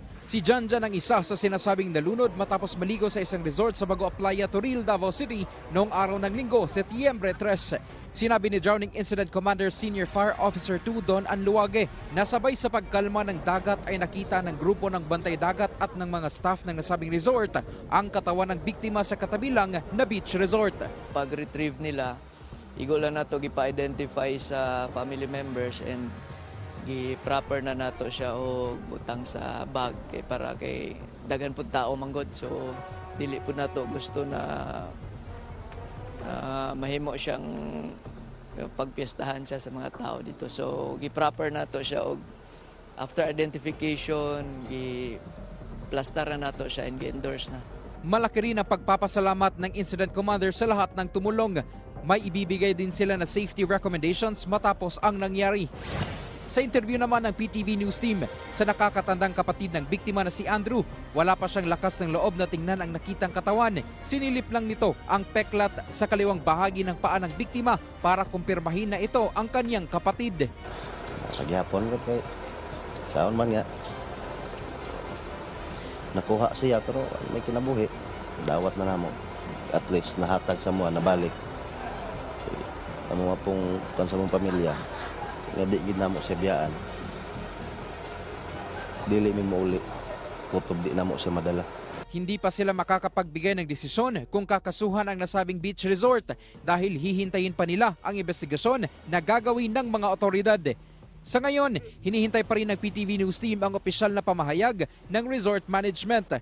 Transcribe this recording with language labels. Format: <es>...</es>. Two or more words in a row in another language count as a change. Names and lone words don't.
<tl>Si Janjan ang isa sa sinasabing nalunod matapos maligo sa isang resort sa Bagua Playa, Toril, Davao City noong araw ng Linggo, Setyembre 3. Sinabi ni Drowning Incident Commander Senior Fire Officer 2 Don Anluage na sabay sa pagkalma ng dagat ay nakita ng grupo ng bantay dagat at ng mga staff ng nasabing resort ang katawan ng biktima sa katabilang na beach resort.</tl> <ceb>Pag-retrieve nila, igo lang nato gipa-identify sa</ceb> <en>family members</en> <ceb>and gi-proper na nato siya o butang sa bag para kay daghan pud tao manggod, so dili pud nato gusto na mahimo siyang pagpiestahan siya sa mga tao dito. So gi-proper nato siya og</ceb> <en>after identification</en> <ceb>gi-plastaran nato siya and gi-endorse na.</ceb> <tl>Malaki rin ang pagpapasalamat ng incident commander sa lahat ng tumulong. May ibibigay din sila na safety recommendations matapos ang nangyari. Sa interview naman ng PTV News Team sa nakakatandang kapatid ng biktima na si Andrew, wala pa siyang lakas ng loob na tingnan ang nakitang katawan. Sinilip lang nito ang peklat sa kaliwang bahagi ng paa ng biktima para kumpirmahin na ito ang kanyang kapatid.</tl> <ceb>Paghapon ko kay saon man nga nakuha siya pero may kinabuhi. Dawat na namo. At least nahatag sa mga nabalik. Amo pong kan sa mong pamilya. Nga di gid namo siya biyaan. Dili mi mauli. Kutob di namo siya madala.</ceb> <tl>Hindi pa sila makakapagbigay ng desisyon kung kakasuhan ang nasabing beach resort dahil hihintayin pa nila ang investigasyon na gagawin ng mga otoridad. Sa ngayon, hinihintay pa rin ng PTV News Team ang opisyal na pamahayag ng resort management.</tl>